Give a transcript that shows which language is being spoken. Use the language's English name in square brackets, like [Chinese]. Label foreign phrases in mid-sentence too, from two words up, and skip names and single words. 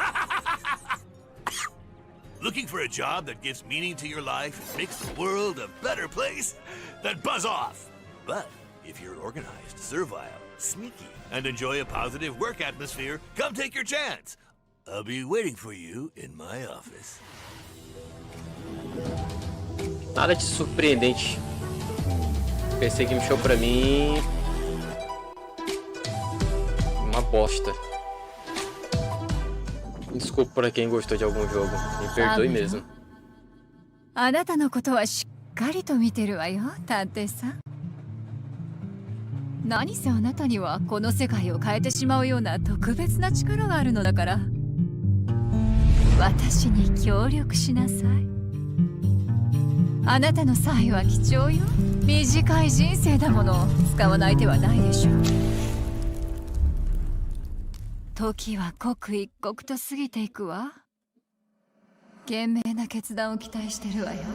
[English] Looking for a job that gives meaning to your life and makes the world a better place? Then buzz off! But if you're organized, servile, sneaky, and enjoy a positive work atmosphere, come take your chance. I'll be waiting for you in my office. [Portuguese] Nada de surpreendente. PC Game Show pra mim... uma bosta. Desculpa pra quem gostou de algum jogo. Me perdoe mesmo. [Japanese] あなたのことはしっかりと見てるわよ、探偵さん。何せあなたにはこの世界を変えてしまうような特別な力があるのだから。私に協力しなさい。あなたの才は貴重よ。短い人生だもの、使わない手はないでしょう。時は刻一刻と過ぎていくわ。賢明な決断を期待してるわよ。